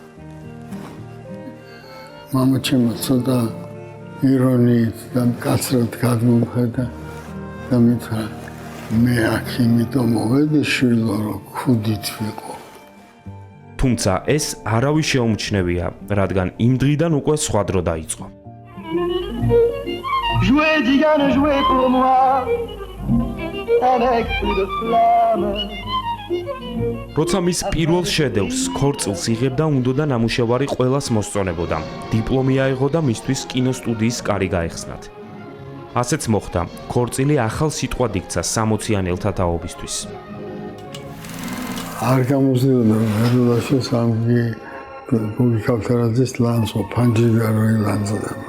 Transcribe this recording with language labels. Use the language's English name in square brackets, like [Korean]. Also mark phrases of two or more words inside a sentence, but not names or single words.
[Georgian] მამაჩემო ცოტა ირონიით და მკაცრად გადმომხედა და მითხრა, მე აქ იმიტომ მოვედი შვილო, რომ ქუდით ვიყო. თუმცა ეს არავის შეუმჩნევია, რადგან იმ დღიდან უკვე სხვა დრო დაიწყო. [French] Jouez Diane, jouez pour moi avec plus de flamme. [Georgian] როცა მის პირველ შედევრს ქორწილს იღებდა, უნდოდა ნამუშევარი ყველას მოსწონებოდა. დიპლომი აიღო და მისთვის კინოსტუდიის კარი გაეხსნათ. ასეც მოხდა. ქორწილი ახალ სიტყვად იქცა 60-იანელთა თაობისთვის. არ გამოსდიოდა მერულაში სამგი გუგი ქავთარაძის ლანძღო ფანჯიდა რო ილანძდება.